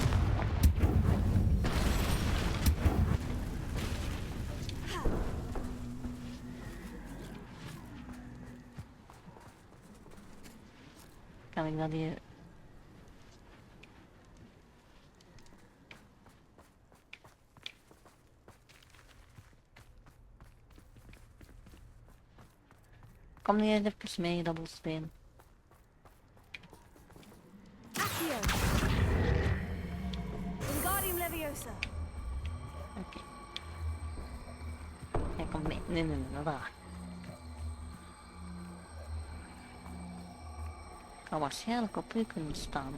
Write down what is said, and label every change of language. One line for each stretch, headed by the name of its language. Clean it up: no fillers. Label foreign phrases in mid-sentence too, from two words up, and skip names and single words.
Dutch: Kan ik dat hier... Kom niet even mee, dobbelsteen. Accio! Wingardium Leviosa! Oké. Hij komt mee. Nee, daar. Ik kan waarschijnlijk op u kunnen staan.